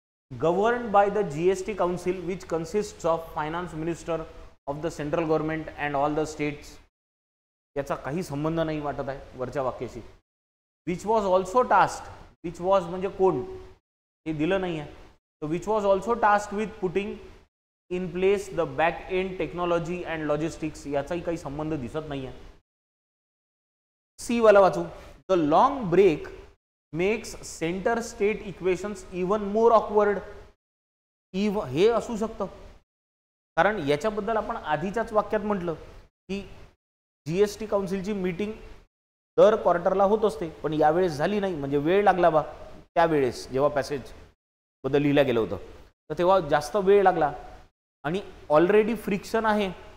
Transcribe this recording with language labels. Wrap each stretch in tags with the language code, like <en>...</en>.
<en>governed by the GST council which consists of finance minister of the central government and all the states,</en> <mr>याचा काही संबंध नाही वाटत आहे वरच्या वाक्याशी.</mr> <en>which was also tasked,</en> <mr>which was म्हणजे कोण, हे दिलं नाही आहे.</mr> <en>तर which was also tasked with putting in place the back end technology and logistics,</en> <mr>याचाही काही संबंध दिसत नाही आहे. सी वाला वाचू.</mr> <en>The long break makes centre state equations even more awkward.</en> <mr>हे असू शकतं, कारण याच्याबद्दल आपण आधीच्याच वाक्यात म्हटलं की जीएसटी काउन्सिलची मीटिंग दर क्वार्टरला होत असते, पण यावेळेस झाली नाही, म्हणजे वेळ लागला बा. त्यावेळेस जेव्हा पॅसेज बद्दल लिहिलं गेलं होतं तर तेव्हा जास्त वेळ लागला आणि ऑलरेडी फ्रिक्शन आहे.</mr>